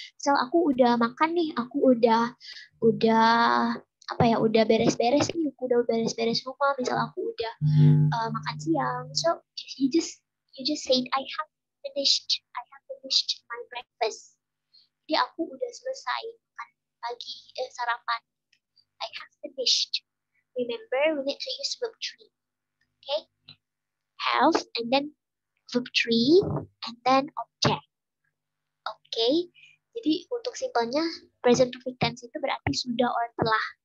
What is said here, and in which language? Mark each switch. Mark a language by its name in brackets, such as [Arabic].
[Indonesian] Misal aku udah makan nih, aku udah apa ya, udah beres-beres nih, aku udah beres-beres rumah. Misal aku udah makan siang, [English] so you just say I have finished my breakfast. [Indonesian] Jadi aku udah selesai makan pagi, sarapan. [English] I have finished. Remember, we need to use verb 3. Okay, have and then verb 3 and then object. [Indonesian] Okay, jadi untuk simpelnya present perfect tense itu berarti sudah or telah.